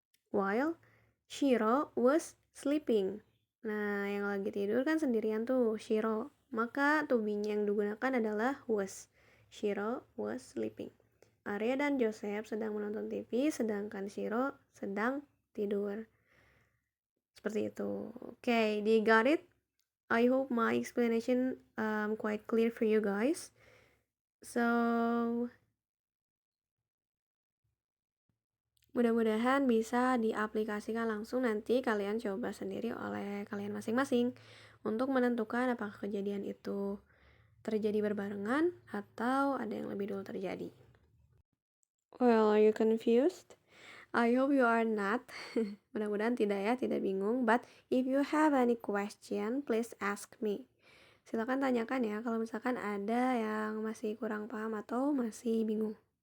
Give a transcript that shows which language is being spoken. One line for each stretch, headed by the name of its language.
English: While Shiro was sleeping.
Indonesian: Nah, yang lagi tidur kan sendirian tuh, Shiro. Maka
English: to be-
Indonesian: nya yang digunakan adalah was.
English: Shiro was sleeping.
Indonesian: Arya dan Joseph sedang menonton TV, sedangkan Shiro sedang tidur. Seperti itu.
English: Okay, do you got it? I hope my explanation quite clear for you guys.
Indonesian: So, mudah-mudahan bisa diaplikasikan langsung, nanti kalian coba sendiri oleh kalian masing-masing untuk menentukan apakah kejadian itu terjadi berbarengan atau ada yang lebih dulu terjadi.
English: Well, are you confused? I hope you are not.
Indonesian: Mudah-mudahan tidak ya, tidak bingung.
English: But if you have any question, please ask me.
Indonesian: Silakan tanyakan ya kalau misalkan ada yang masih kurang paham atau masih bingung.